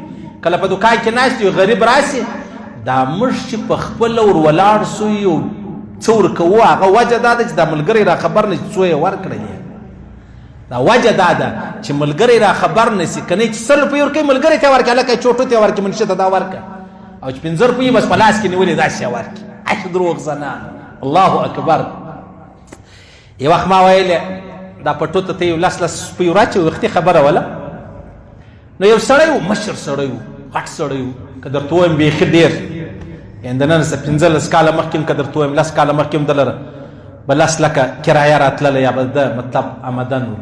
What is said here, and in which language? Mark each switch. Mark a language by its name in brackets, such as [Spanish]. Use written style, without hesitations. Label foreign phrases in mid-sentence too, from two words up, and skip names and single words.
[Pashto] کله په دوکان کې ناست یو غریب راسي، دا موږ چې په خپله ور ولاړ سو یو څه ورکوو، هغه وجه دا ده چې دا ملګری را خبر نه چې څو یې ورکړی. دا وجه دا ده چې ملګری را خبر نه سي، که نه چې 100 روپۍ ورکوي ملګری ته ورکړه، هلکه چوټو ته ورکړي، منشي ته دا ورکړه، او چې 50 روپۍ بس په لاس کې نیولې داسې یې ورکړي. اش دروغ زنان. [Arabic] الله اکبر. [Pashto] یو وخت ما ویلې دا پټو ته یو 10 روپۍ وراچوي، وختي خبره وله. نو یو سړی و، مشر سړی و، غټ سړی و، که درته ووایم بیخي ډېر د نن څه 15 کاله مخکې که درته ووایم 10 کاله مخکې د لره به 10 لکه کرایه راتلله یا به د مطلب آمدن و.